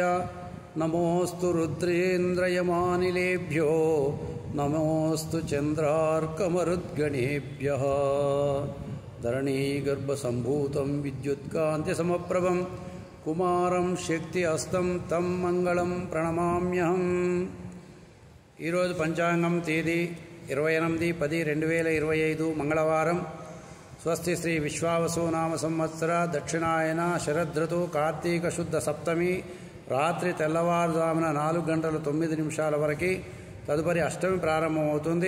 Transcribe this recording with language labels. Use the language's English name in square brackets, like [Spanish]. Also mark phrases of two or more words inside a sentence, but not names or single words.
[Sanskrit] नमोऽस्तु रुद्रेन्द्रयमानिलेभ्यो नमोऽस्तु चन्द्रार्कमरुद्गणेभ्यः। धरणीगर्भसम्भूतं विद्युत्कान्तिसमप्रभं कुमारं शक्ति अस्तं तं मंगళం ప్రణమామ్యహం। [Telugu] ఈరోజు పంచాంగం తేదీ 28/10/2025 మంగళవారం। స్వస్తి శ్రీ విశ్వావసునామ సంవత్సర దక్షిణాయన శరదృతు కార్తీక శుద్ధ సప్తమి రాత్రి తెల్లవారుజామున 4:09 వరకు తదుపరి అష్టమి ప్రారంభమవుతుంది।